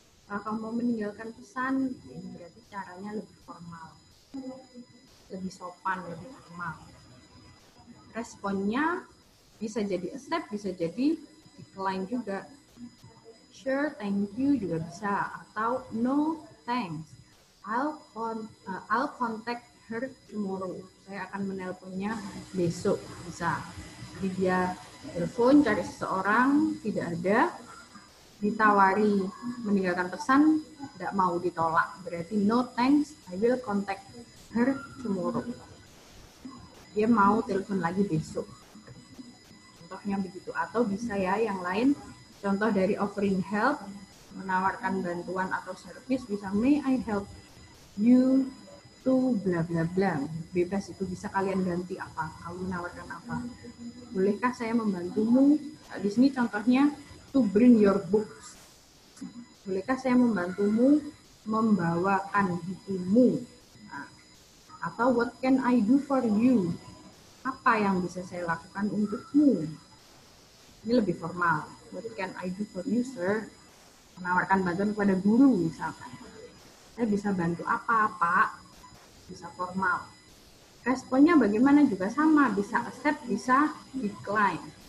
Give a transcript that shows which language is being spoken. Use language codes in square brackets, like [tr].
[id] Kalau kamu mau meninggalkan pesan, ini berarti caranya lebih formal, lebih sopan, lebih formal. Responnya bisa jadi accept, bisa jadi decline juga. [en] Sure, thank you [id] juga bisa, atau [en] no, thanks. I'll contact her tomorrow. [id] Saya akan menelponnya besok, bisa. Jadi dia telepon cari seseorang, tidak ada, ditawari meninggalkan pesan, tidak mau, ditolak. Berarti [en] no thanks, I will contact her tomorrow. [id] Dia mau telepon lagi besok. Contohnya begitu. Atau bisa ya yang lain, contoh dari offering help, menawarkan bantuan atau service, bisa [en] may I help you to bla bla [id] bla. Bebas, itu bisa kalian ganti apa, kamu menawarkan apa. Bolehkah saya membantumu? Di sini contohnya [en] to bring your books. [id] Bolehkah saya membantumu membawakan bukumu? Nah, atau [en] what can I do for you? [id] Apa yang bisa saya lakukan untukmu? Ini lebih formal. [en] What can I do for you, sir? [id] Menawarkan bantuan kepada guru misalkan. Saya bisa bantu apa, Pak? Bisa formal. Responnya bagaimana juga sama, bisa accept, bisa decline.